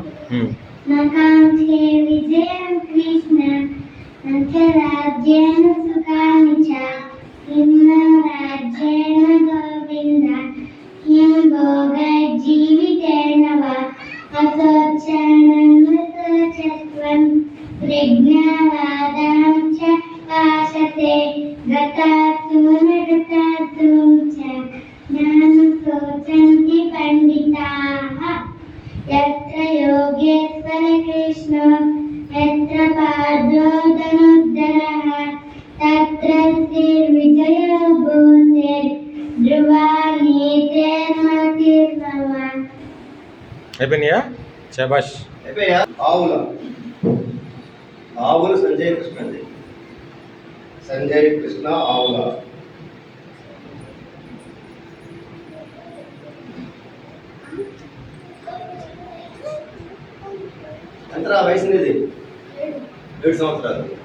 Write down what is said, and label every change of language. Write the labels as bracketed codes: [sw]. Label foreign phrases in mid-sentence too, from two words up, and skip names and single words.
[sa] నకాంక్షే విజయం కృష్ణ రాజ్యేన సుఖాని చ కిం రాజ్యేన గోవింద కిం భోగజీవితేన వా అసోచ్యానన్వసోచస్త్వం ప్రజ్ఞావాదాం చ భాషతే గతాసూనగతాసూం చ జ్ఞానం శోచन्ति పండితాః यत्र योगेश्वर कृष्ण यत्र पादो धनुर्धरः तत्र श्रीर्विजयो भूते ध्रुवानीतेर्मतिर्मम [te] అయిపోయినాయా శబాష్ అయిపోయా ఆవులు సంజయ్ కృష్ణ అండి సంజయ్ కృష్ణ ఆవుల ఎంతరా వయసు ఇది 7 సంవత్సరాలు